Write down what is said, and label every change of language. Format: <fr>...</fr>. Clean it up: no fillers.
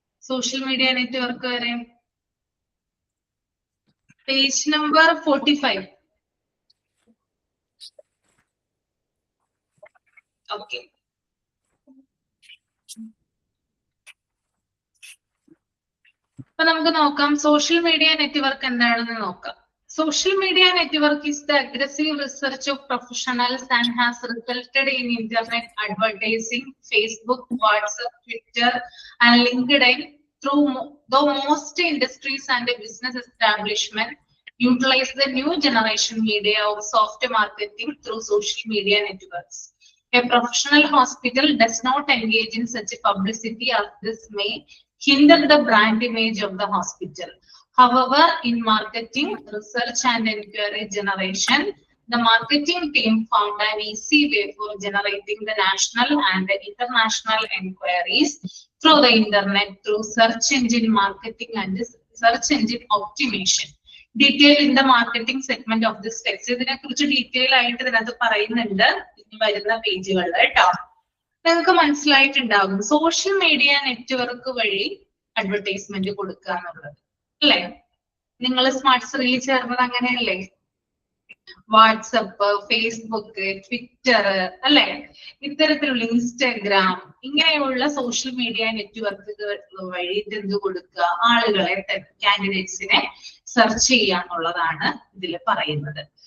<ml>Social media network വരെ page number 45. Okay, അപ്പൊ നമുക്ക് നോക്കാം സോഷ്യൽ മീഡിയ നെറ്റ്വർക്ക് എന്താണെന്ന് നോക്കാം.</ml> <en>Social media network is the aggressive research of professionals and has resulted in internet advertising, Facebook, WhatsApp, Twitter, and LinkedIn through the most industries and business establishment utilize the new generation media of software marketing through social media networks. A professional hospital does not engage in such a publicity as this may hinder the brand image of the hospital. However, in marketing, research and inquiry generation, the marketing team found an easy way for generating the national and the international inquiries through the internet through search engine marketing and search engine optimization. Detail in the marketing segment of this text.</en> <ml>ഇതിനെ കുറിച്ച് detail ആയിട്ട് ഇതിനകത്ത് പറയുന്നുണ്ട് ഇനി വരുന്ന പേജുകളിൽ കേട്ടോ. നിങ്ങൾക്ക് മനസ്സിലായിട്ടുണ്ടാകും സോഷ്യൽ മീഡിയ നെറ്റ്വർക്ക് വഴി അഡ്വർടൈസ്മെന്റ് കൊടുക്കുക എന്നുള്ളത് അല്ലേ? നിങ്ങൾ സ്മാർട്ട്സിൽ ചേർന്നത് അങ്ങനെയല്ലേ? വാട്സപ്പ്, ഫേസ്ബുക്ക്, ട്വിറ്റർ അല്ലെ, ഇത്തരത്തിലുള്ള ഇൻസ്റ്റാഗ്രാം ഇങ്ങനെയുള്ള സോഷ്യൽ മീഡിയ നെറ്റ്വർക്കുകൾ വഴി എന്ത് കൊടുക്കുക, ആളുകളെ കാൻഡിഡേറ്റ്സിനെ സെർച്ച് ചെയ്യാന്നുള്ളതാണ് ഇതിൽ പറയുന്നത്.</ml>